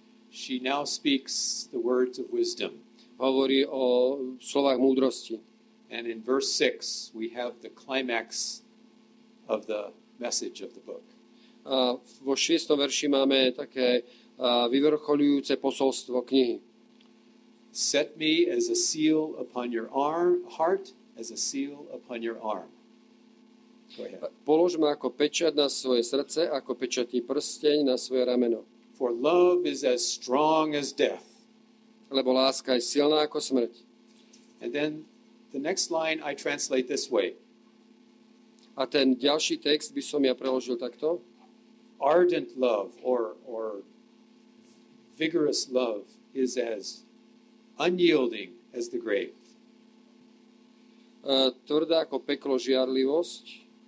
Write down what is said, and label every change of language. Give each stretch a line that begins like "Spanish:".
English: she now speaks the words of wisdom.
Slovak: Hovorí o slovách múdrosti.
English: And in verse 6, we have the climax of the message of the book.
Slovak: A vo 6. verši máme také vyvrchoľujúce posolstvo knihy.
English: Set me as a seal upon your heart, as a seal upon your arm. Go ahead.
Slovak: Polož ma ako pečať na svoje srdce, ako pečatý prsteň na svoje rameno.
English: For love is as strong as death.
Slovak: Lebo láska je silná ako smrť.
English: And then the next line I translate this way.
Slovak: A ten ďalší text by som ja preložil takto.
English: Ardent love or vigorous love is as unyielding as the grave.
Slovak: Tvrdá ako peklo žiarlivosť.